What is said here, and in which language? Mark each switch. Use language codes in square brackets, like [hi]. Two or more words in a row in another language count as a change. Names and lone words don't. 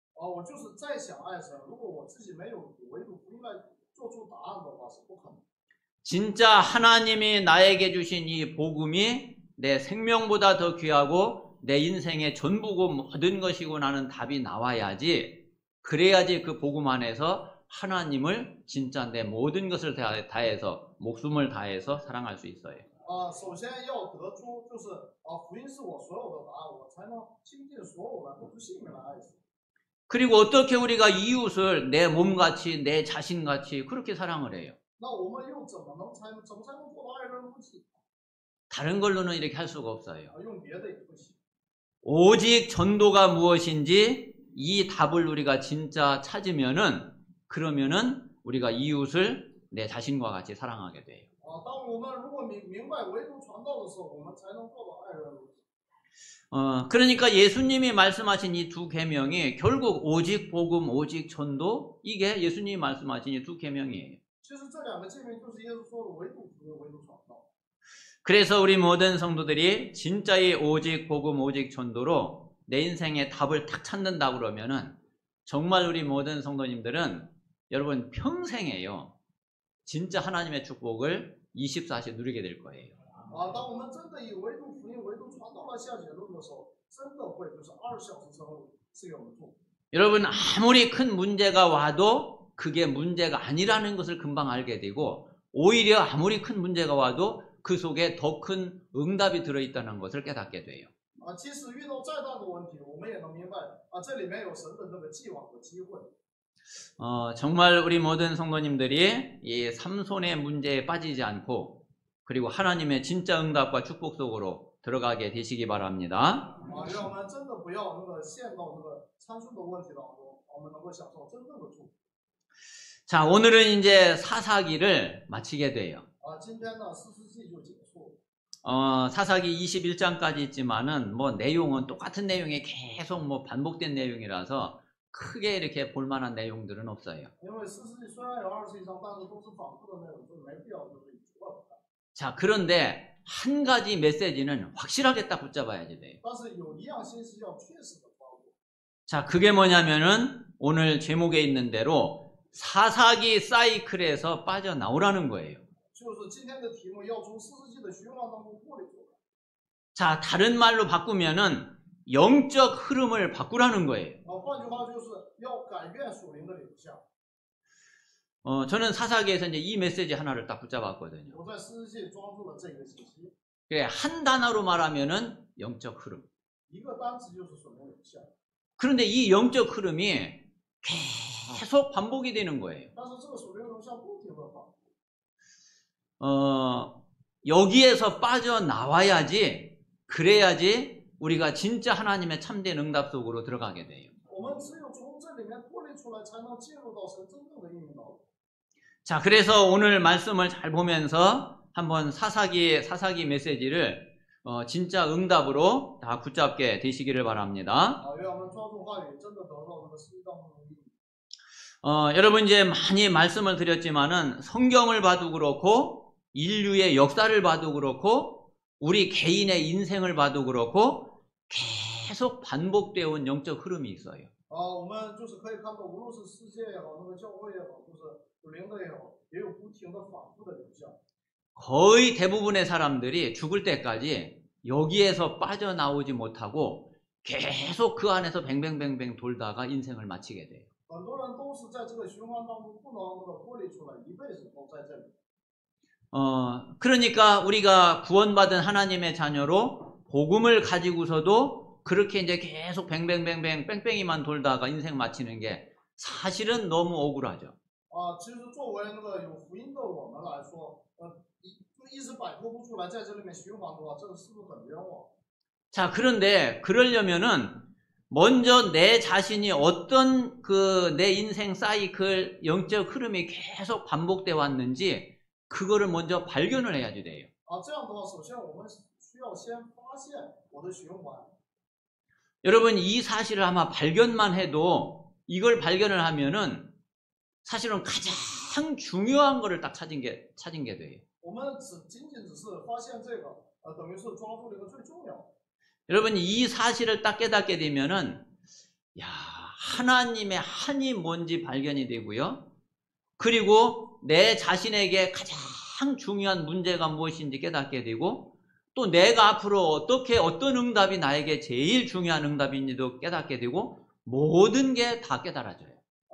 [ko] 진짜 하나님이 나에게 주신 이 복음이 내 생명보다 더 귀하고 내 인생의 전부고 모든 것이고 나는 답이 나와야지, 그래야지 그 복음 안에서 하나님을 진짜 내 모든 것을 다해서 목숨을 다해서 사랑할 수 있어요. [zh] 首先要得出就是福音是我所有的答案，我才能倾尽所有来付出性命来爱主。 [ko] 그리고 어떻게 우리가 이웃을 내 몸같이 내 자신같이 그렇게 사랑을 해요? [zh] 那我们又怎么才能做到爱人如己？ [ko] 다른 걸로는 이렇게 할 수가 없어요. [zh] 用别的也不行。 [ko] 오직 전도가 무엇인지 이 답을 우리가 진짜 찾으면은 그러면은 우리가 이웃을 내 자신과 같이 사랑하게 돼요. [zh] 当我们如果明白唯独传道的时候，我们才能做到爱人如己。 [ko] 그러니까 예수님이 말씀하신 이 두 계명이 결국 오직 복음, 오직 전도 이게 예수님이 말씀하신 이 두 계명이에요. [zh] 其实这两个诫命就是耶稣说的唯独福音，唯独传道。 [ko] 그래서 우리 모든 성도들이 진짜의 오직 복음, 오직 전도로 내 인생의 답을 딱 찾는다 그러면은 정말 우리 모든 성도님들은 여러분 평생에요. 진짜 하나님의 축복을 24시 누리게 될 거예요. [zh] 当我们真的以唯独福音、唯独传道来下结论的时候，真的会就是20小时之后是有人做。 [ko] 여러분 아무리 큰 문제가 와도 그게 문제가 아니라는 것을 금방 알게 되고 오히려 아무리 큰 문제가 와도 그 속에 더 큰 응답이 들어있다는 것을 깨닫게 돼요. [zh] 即使遇到再大的问题，我们也能明白这里面有神的那个计划和机会。 [ko] 정말 우리 모든 성도님들이 이 삼손의 문제에 빠지지 않고 그리고 하나님의 진짜 응답과 축복 속으로 들어가게 되시기 바랍니다. [zh] 让我们真的不要那个陷到那个参数的问题当中，我们能够享受真正的祝福。 [ko] 자, 오늘은 이제 사사기를 마치게 돼요. [zh] 今天呢，士师记就结束。 [ko] 사사기 21장까지 있지만은 뭐 내용은 똑같은 내용이 계속 뭐 반복된 내용이라서 크게 이렇게 볼만한 내용들은 없어요. [zh] 因为士师记虽然有21章，但是都是反复的内容，就没必要就是一直乱看。 [ko] 자, 그런데 한 가지 메시지는 확실하게 딱 붙잡아야지 돼요. [zh] 但是有一样信息要确实的抓住。 [ko] 자, 그게 뭐냐면은 오늘 제목에 있는 대로 사사기 사이클에서 빠져나오라는 거예요. [zh] 就是今天的题目要从士师记的循环当中脱离出来。 [ko] 자, 다른 말로 바꾸면은 영적 흐름을 바꾸라는 거예요. [zh] 换句话就是要改变属灵的流向。 [ko] 저는 사사기에서 이제 이 메시지 하나를 딱 붙잡았거든요. [zh] 我在士师记抓住了这个信息。 [ko] 그래, 한 단어로 말하면은 영적 흐름. [zh] 一个单词就是属灵流向。 [ko] 그런데 이 영적 흐름이 계속 반복이 되는 거예요. [zh] 但是这个属灵流向不停的反复。 [ko] 여기에서 빠져나와야지, 그래야지 우리가 진짜 하나님의 참된 응답 속으로 들어가게 돼요. [zh] 我们只有从这里面脱离出来，才能进入到神真正的应允道路。 [ko] 자, 그래서 오늘 말씀을 잘 보면서 한번 사사기 메시지를 진짜 응답으로 다 붙잡게 되시기를 바랍니다. [zh] 愿我们抓住话语，真的得到这个实际当中的应允。 [ko] 여러분 이제 많이 말씀을 드렸지만은 성경을 봐도 그렇고 인류의 역사를 봐도 그렇고 우리 개인의 인생을 봐도 그렇고 계속 반복되어 온 영적 흐름이 있어요. [zh] 我们就是可以看到，无论是世界也好，那个教会也好，就是属灵的也好，也有不停的反复的流向。 [ko] 거의 대부분의 사람들이 죽을 때까지 여기에서 빠져나오지 못하고 계속 그 안에서 뱅뱅뱅뱅 돌다가 인생을 마치게 돼요. [zh] 很多人都是在这个循环当中不能那个脱离出来，一辈子都在这里。 [ko] 그러니까 우리가 구원받은 하나님의 자녀로 복음을 가지고서도 그렇게 이제 계속 뱅뱅뱅뱅 뺑뺑이만 돌다가 인생 마치는 게 사실은 너무 억울하죠. [zh] 其实作为那个有福音的我们来说，一直摆脱不出来，在这里面循环的话，这个是不是很冤枉？ [ko] 자, 그런데 그러려면은 먼저 내 자신이 어떤 내 인생 사이클 영적 흐름이 계속 반복돼 왔는지 그거를 먼저 발견을 해야지 돼요. [zh] 这样的话，首先我们需要先发现我的循环。 [ko] 여러분 이 사실을 아마 발견만 해도 이걸 발견을 하면은 사실은 가장 중요한 거를 딱 찾은 게 돼요. [zh] 我们仅只是发现这个，等于是抓住了一个最重要的。 [ko] 여러분 이 사실을 딱 깨닫게 되면은 야, 하나님의 한이 뭔지 발견이 되고요. 그리고 내 자신에게 가장 중요한 문제가 무엇인지 깨닫게 되고 또 내가 앞으로 어떤 응답이 나에게 제일 중요한 응답인지도 깨닫게 되고 모든 게 다 깨달아져요.